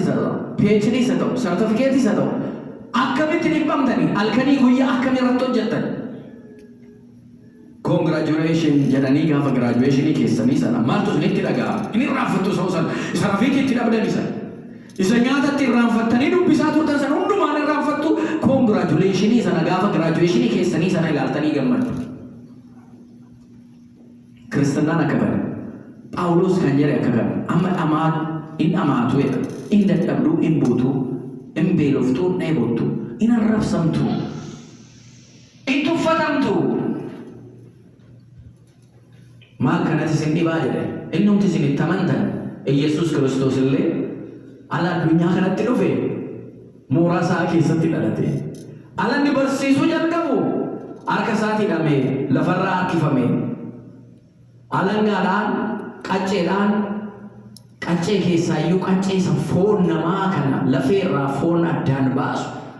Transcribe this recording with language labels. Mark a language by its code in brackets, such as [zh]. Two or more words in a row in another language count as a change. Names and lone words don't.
[om] isa ta'u PhD isa ta'u sartifikeetii isa ta'u akkamitti dhibbamtanii halkanii guyyaa akkamii irratti hojjettan congratulation jedhanii gaafa graduationii keessanii sana maaltu isinitti dhaga'a inni irraanfattu isa sana isa rafiitii itti dhabdan isa nyaatatti irraanfattanii dubbisaa turtan sana hundumaan irraanfattu congratulationii sana gaafa graduationii keessanii sana ilaaltanii gammaddu Kiristaanaan akka kana Phaawulos kan jedhe akka kana amma in amaatu jedha in dadhabduu in buutuu in beeloftuu in dheebottu in arrabsamtu in tuffatamtu maal kanatti isin dhibaa jedhe innumti isin itti amantan Iyesuus Kiristoos illee ala addunyaa kanatti dhufe mooraa isaa keessatti dhalate ala inni barsiisuu jalqabu harka isaatii hidhamee lafarraa harkifame alangaadhaan qacceedhaan qaccee keessaayyuu qaccee isa foon namaa kana lafeerraa foon addaan baasu